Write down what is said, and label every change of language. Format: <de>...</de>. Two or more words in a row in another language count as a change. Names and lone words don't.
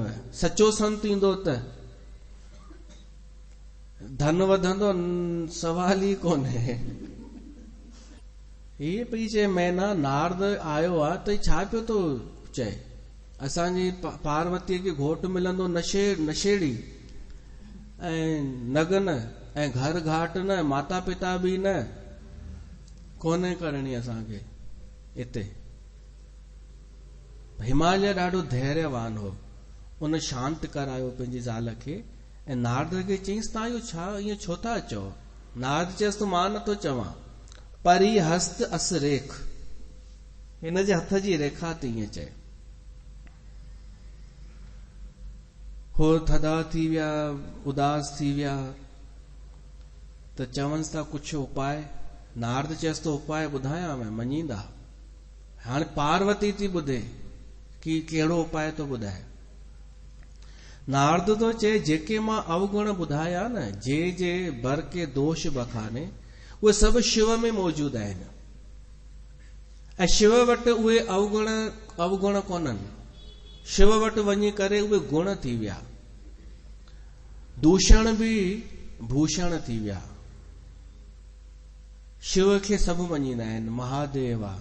<sd>सचो संत ईंदो त धन वधंदो, सवाल ई कोन्हे। हीअ पई चए मैना, नारद आयो आहे त छा पियो थो चए? असांजी पार्वतीअ खे घोट मिलंदो नशेड़ी ऐं नगन ऐं घर घाट न, माता पिता बि न, कोन्हे करणी असांखे हिते। हिमालय ॾाढो धैर्यवान हो, उन शांत करायो पंहिंजी ज़ाल खे ऐं नारद खे चईंसि तव्हां इहो छा ईअं छो था चओ? नारद चयसि मां नथो चवां,</sd> <awa>परी हस्त अस रेख,</awa> <sd>हिन जे हथ जी रेखा थी ईअं चए। हो थधा थी विया, उदास थी विया, त चवंसि था कुझु उपाय। नारद चयसि तो उपाय ॿुधायां मैं, मञींदा? हाणे पार्वती थी ॿुधे कि कहिड़ो उपाय थो ॿुधाए। नारद तो चए जेके मां अवगुण ॿुधाया न,</sd> <awa>जे बर के दोष बखाने,</awa> <sd>उहे सभु शिव में मौजूद आहिनि ऐं शिव वटि उहे अवगुण कोन्हनि। शिव वटि वञी करे उहे गुण थी विया, दूषण बि भूषण थी विया। शिव खे सभु मञींदा आहिनि, महादेव आहे।</sd>